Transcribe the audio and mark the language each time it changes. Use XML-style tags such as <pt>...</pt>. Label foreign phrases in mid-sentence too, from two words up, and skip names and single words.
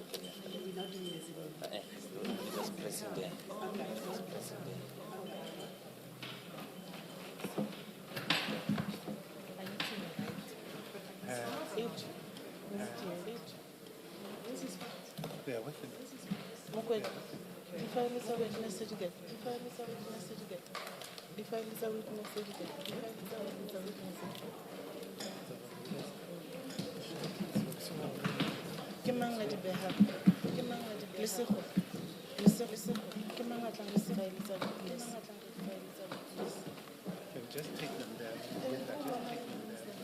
<en>And then you're not doing this again. You just pressing there. Just pressing there. They are working.</en> <zu>Mokwethu, ifayilisa</zu> <en>witness certificate.</en> <zu>Ifayilisa</zu> <en>witness certificate.</en> <zu>Ifayilisa</zu> <en>witness certificate.</en> <zu>Ifayilisa</zu> <en>witness certificate.</en> <st>Ke mang a di behang? Ke mang a di behang? Lesego. Lesego. Ke mang a tlang le ifayilisa witness?</st> <en>Can just take them there. Yeah, just take them there.</en>